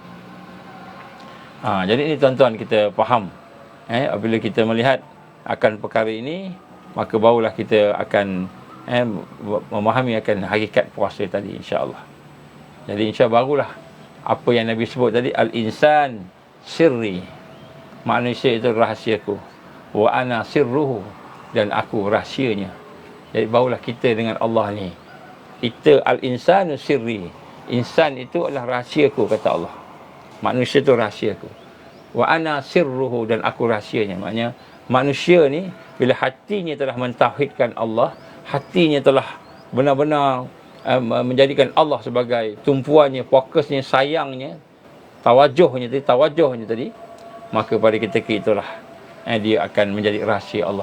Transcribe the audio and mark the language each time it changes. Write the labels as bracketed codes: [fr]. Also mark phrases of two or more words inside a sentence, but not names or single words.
[ms] Jadi ini tuan-tuan, kita faham. Apabila kita melihat akan perkara ini, maka barulah kita akan memahami akan hakikat puasa tadi, [ar] إن شاء الله. [ms] Jadi [ar] إن شاء الله [ms] barulah apa yang Nabi sebut tadi, [ar] الإنسان سري, [ms] manusia itu rahasiaku. [ar] وأنا سره, [ms] dan aku rahsianya. Jadi barulah kita dengan Allah ni, kita [ar] الإنسان سري, [ms] insan itu adalah rahsiaku, kata Allah. Manusia itu rahsiaku. [ar] وأنا سره, [ms] dan aku rahsianya. Maknanya manusia ni bila hatinya telah mentauhidkan Allah, hatinya telah benar-benar menjadikan Allah sebagai tumpuannya, fokusnya, sayangnya, tawajuhnya tadi, maka pada ketika itulah dia akan menjadi rahsia Allah.